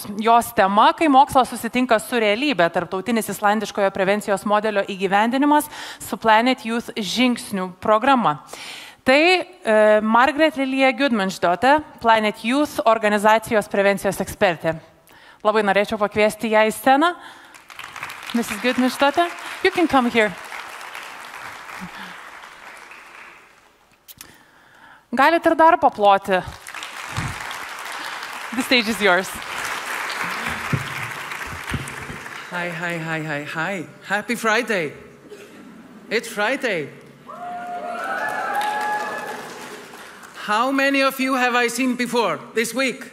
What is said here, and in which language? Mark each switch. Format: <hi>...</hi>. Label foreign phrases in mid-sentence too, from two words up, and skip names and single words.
<lt>Jos tema, kai mokslas susitinka su realybė, tarptautinis islandiškojo prevencijos modelio įgyvendinimas su Planet Youth žingsnių programa. Tai Margrét Lilja Guðmundsdóttir, Planet Youth organizacijos prevencijos ekspertė. Labai norėčiau pakviesti ją į sceną.</lt> <en>Mrs. Gudmundsdottir, you can come here.</en> <lt>Galite ir dar paploti.</lt> <en>The stage is yours. Hi, hi, hi, hi, hi. Happy Friday. It's Friday. How many of you have I seen before this week?</en>